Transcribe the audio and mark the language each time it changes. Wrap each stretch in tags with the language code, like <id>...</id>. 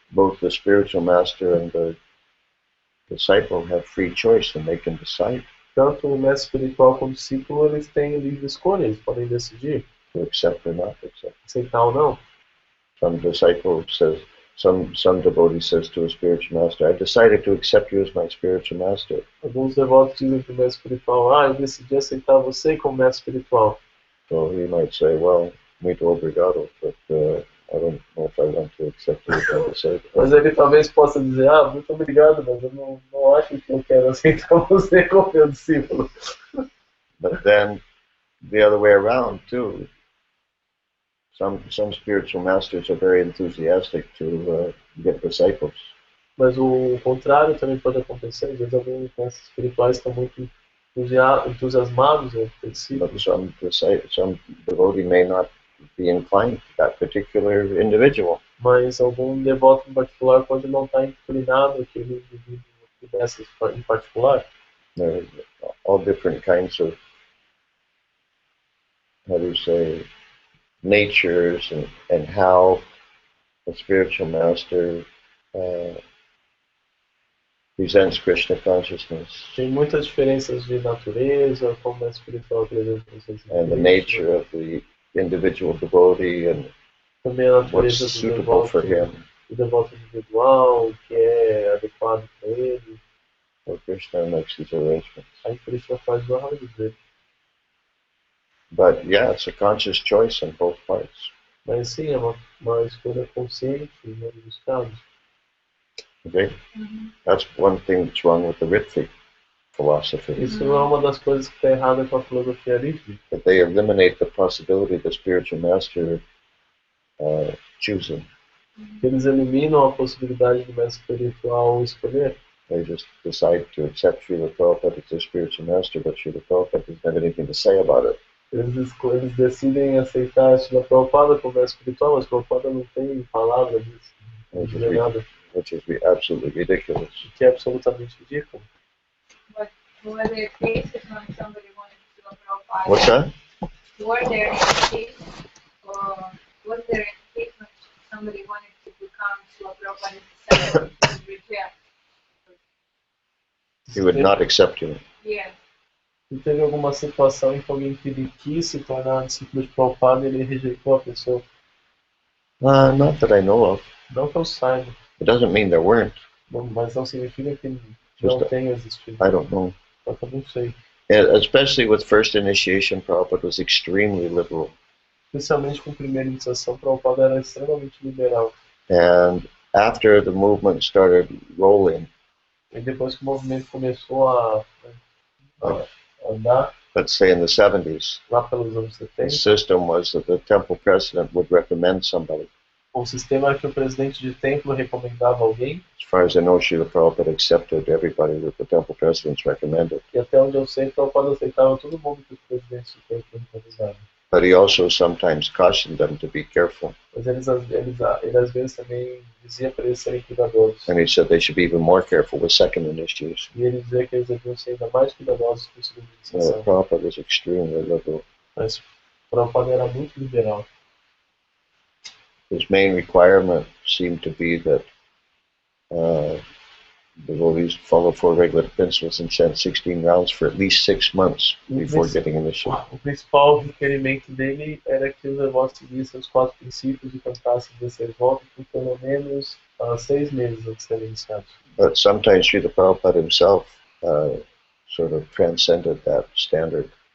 <en>Both the spiritual master and the disciple have free choice and they can decide</en> <pt>Tanto o mestre espiritual como o discípulo, eles têm livre escolha, eles podem decidir</pt> <en>to accept or not accept.</en> <pt>aceitar ou não.</pt> <en>Some disciple says, some devotee says to a spiritual master, I decided to accept you as my spiritual master.</en> <pt>Alguns devotos dizem para o mestre espiritual, eu decidi aceitar você como mestre espiritual.</pt> <en>So he might say, well,</en> <pt>muito obrigado,</pt> <en>but I don't know if I want to accept you as my disciple.</en> <pt>Mas ele talvez possa dizer, muito obrigado, mas eu não acho que eu quero aceitar você como meu discípulo.</pt> <en>But then the other way around too. Some spiritual masters are very enthusiastic to get disciples.</en> <pt>Mas o contrário também pode acontecer. Às vezes alguns mestres espirituais estão muito entusiasmados em ter discípulos.</pt> <en>But some devotee may not be inclined to that particular individual.</en> <pt>Mas algum devoto em particular pode não estar inclinado àquele indivíduo dessas em particular.</pt> <en>There's all different kinds of, how do you say, natures and how a spiritual master presents Krishna consciousness.</en> <pt>Tem muitas diferenças de natureza, como é espiritual apresenta essas</pt> <en>and the nature of the individual devotee and</en> <pt>também a</pt> <en>what's</en> <pt>natureza do</pt> <en>suitable</en> <pt>devoto,</pt> <en>for him.</en> <pt>do devoto individual, o que é adequado para ele.</pt> <en>So Krishna makes these arrangements.</en> <pt>Aí Krishna faz o arranjo dele.</pt> <en>But yeah, it's a conscious choice on both parts.</en> <pt>Mas sim, é uma escolha consciente em ambos os casos.</pt> <en>Okay? That's one thing that's wrong with the Ritvi philosophy.</en> <pt>Isso é uma das coisas que está errada com a filosofia livre.</pt> <en>That they eliminate the possibility of the spiritual master choosing.</en> <pt>Eles eliminam a possibilidade do mestre espiritual escolher.</pt> <en>They just decide to accept Srila Prabhupada as their spiritual master, but Srila Prabhupada doesn't have anything to say about it.</en> <pt>Eles decidem aceitar Srila Prabhupada como mestre espiritual, mas Prabhupada não tem palavra disso. Não diz nada.</pt> <en>Which is absolutely ridiculous.</en> <pt>O que é absolutamente ridículo.</pt> <en>But were there cases when somebody wanted to go Prabhupada? What's that? Were there cases, or was there a case when somebody wanted to become Srila Prabhupada's disciple and reject? He would not accept you. Yes.</en> <pt>E teve alguma situação em que alguém que ele quis se tornar discípulo de Prabhupada e ele rejeitou a pessoa?</pt> <en>Not that I know of.</en> <pt>Não que eu saiba.</pt> <en>It doesn't mean there weren't.</en> <pt>Mas não significa que não tenha existido.</pt> <en>I don't know.</en> <pt>Eu não sei.</pt> <en>Especially with first initiation, Prabhupada was extremely liberal.</en> <pt>Especialmente com a primeira iniciação, Prabhupada era extremamente liberal.</pt> <en>And after the movement started rolling,</en> <pt>E depois que o movimento começou a andar,</pt> <en>let's say in the 70s,</en> <pt>lá pelos anos</pt> <en>the</en> <pt>70,</pt> <en>system was that the temple president would recommend somebody.</en> <pt>o sistema era que o presidente de templo recomendava alguém,</pt> <en>As far as I know, Srila Prabhupada accepted everybody that the temple presidents recommended.</en> <pt>e até onde eu sei, Prabhupada aceitava todo mundo que os presidentes de templo recomendavam.</pt> <en>But he also sometimes cautioned them to be careful.</en> <pt>Mas ele às vezes também dizia para eles serem cuidadosos.</pt> <en>And he said they should be even more careful with second initiation.</en> <pt>E ele dizia que eles deviam ser ainda mais cuidadosos com a segunda iniciação.</pt> <en>Prabhupada was extremely liberal.</en> <pt>Mas Prabhupada era muito liberal.</pt> <en>His main requirement seemed to be that devotees follow 4 regular principles and chant 16 rounds for at least 6 months before getting initiated.</en> <pt>O principal requerimento dele era que os devotos seguissem os 4 princípios e cantassem 16 voltas por pelo menos 6 meses antes de serem iniciados.</pt> <en>But sometimes Srila Prabhupada himself sort of transcended that standard.</en>